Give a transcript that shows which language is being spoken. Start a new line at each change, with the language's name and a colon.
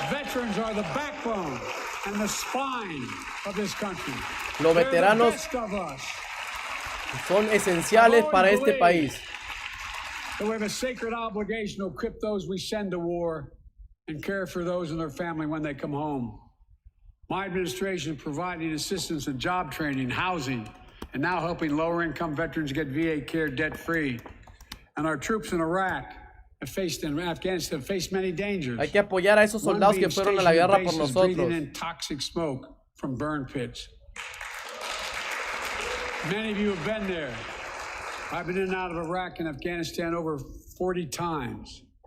English: Veterans are the backbone and the spine of this country.
Spanish: Los
English: They're the
Spanish: veteranos
English: best of us.
Spanish: son esenciales para este país.
English: So we have a sacred obligation to equip those we send to war and care for those and their family when they come home. My administration is providing assistance in job training, housing, and now helping lower-income veterans get VA care debt-free. And our troops in Iraq and Afghanistan have faced many dangers.
Spanish: Hay que apoyar a esos soldados que fueron a la guerra por nosotros.
English: Breathing in toxic smoke from burn pits. Many of you have been there. I've been in and out of Iraq and Afghanistan over 40 times.